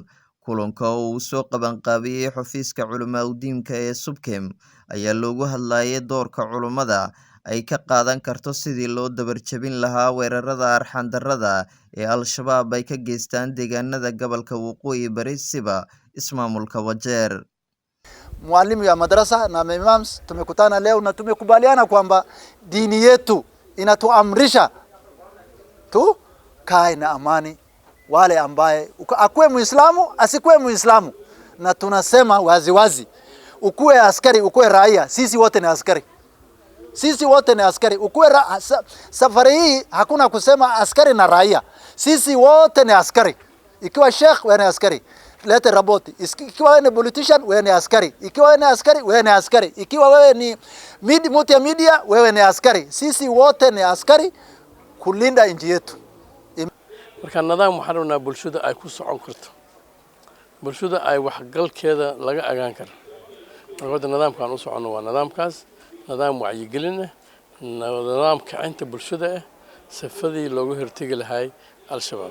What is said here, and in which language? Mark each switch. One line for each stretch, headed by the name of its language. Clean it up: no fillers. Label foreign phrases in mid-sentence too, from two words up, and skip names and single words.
Somali: Kulanka oo uu soo qabanqaabiyey xafiiska culimada ee Subkem ayaa loogu hadlayay doorka culimada ay ka qaadan karto sidii loo dabar jebin lahaa weerarada arxan darrada ee Al-Shabaab ay ka geystaan deegaanada gobolka Waqooyi Bari siba ismaamulka Wajeer.
Swahili: Mwalimu ya madrasa na imams tumekutana leo na tumekubaliana kwamba dini yetu inatuamrisha tu kae na amani wale ambaye akue Muislamu asikuwe Muislamu, na tunasema wazi ukue askari ukue raia, sisi wote ni askari, sisi wote ni askari. Ukue safari hii hakuna kusema askari na raia, sisi wote ni askari. Ikiwa sheikh wewe ni askari, lete raboti. Ikiwa wewe ni politician wewe ni askari, ikiwa wewe ni askari wewe ni askari, ikiwa wewe ni media wewe ni askari. Sisi wote ni askari kulinda nchi yetu.
Somali: marka nidaam waxaan rabnaa bulshada ay ku socon karto, bulshada ay wax galkeeda laga agaan karo. marka nidaamkan u socono waa nidaamkaas, nidaam wacyigelin ah, nidaam kicinta bulshada ah, safadii looga hortagi lahaa Al-Shabaab.